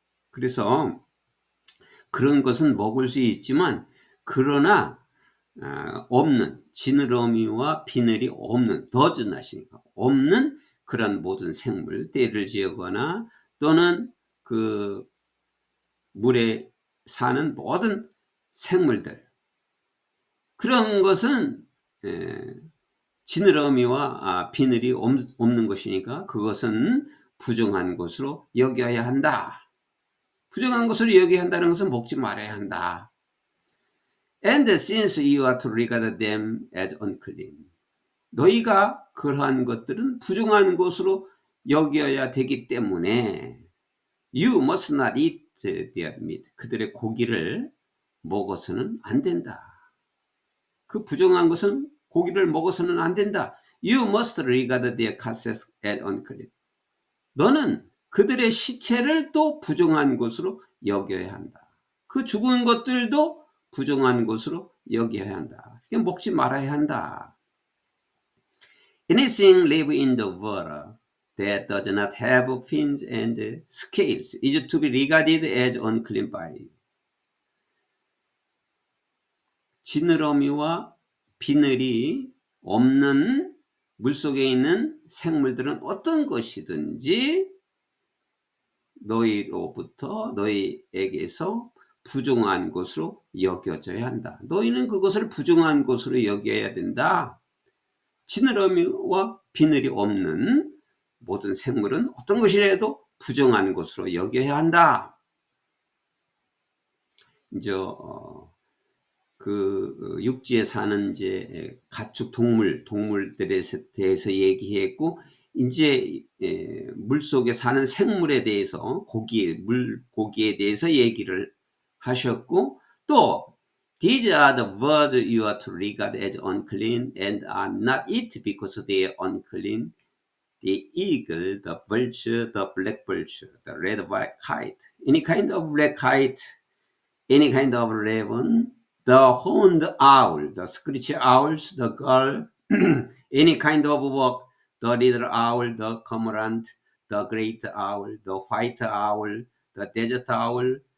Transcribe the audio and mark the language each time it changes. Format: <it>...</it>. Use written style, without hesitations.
<ko>그래서 그런 것은 먹을 수 있지만, 그러나 없는, 지느러미와 비늘이 없는,</ko> <en>does not</en> <ko>이니까 없는 그런 모든 생물, 떼를 지어거나 또는 그 물에 사는 모든 생물들, 그런 것은 지느러미와 비늘이 없는 것이니까 그것은 부정한 것으로 여겨야 한다. 부정한 것으로 여겨야 한다는 것은 먹지 말아야 한다.</ko> <en>And since you are to regard them as unclean,</en> <ko>너희가 그러한 것들은 부정한 것으로 여겨야 되기 때문에</ko> <en>you must not eat their meat,</en> <ko>그들의 고기를 먹어서는 안 된다. 그 부정한 것은 고기를 먹어서는 안 된다.</ko> <en>You must regard their carcasses as unclean.</en> <ko>너는 그들의 시체를 또 부정한 것으로 여겨야 한다. 그 죽은 것들도 부정한 것으로 여겨야 한다. 그냥 먹지 말아야 한다.</ko> <en>Anything live in the water that does not have fins and scales is to be regarded as unclean by you.</en> <ko>지느러미와 비늘이 없는 물속에 있는 생물들은 어떤 것이든지 너희에게서 부정한 것으로 여겨져야 한다. 너희는 그것을 부정한 것으로 여겨야 된다. 지느러미와 비늘이 없는 모든 생물은 어떤 것이라도 부정한 것으로 여겨야 한다. 이제 그 육지에 사는 이제 가축 동물들에 대해서 얘기했고, 이제 물속에 사는 생물에 대해서 물고기에 대해서 얘기를 하셨고, 또</ko> <en>these are the birds you are to regard as unclean and are not eat because they are unclean. The eagle, the vulture, the black vulture, the red white kite, any kind of black kite, any kind of raven, the horned owl, the screech owls, the gull, any kind of work, the little owl, the cormorant, the great owl, the white owl, the desert owl,</en>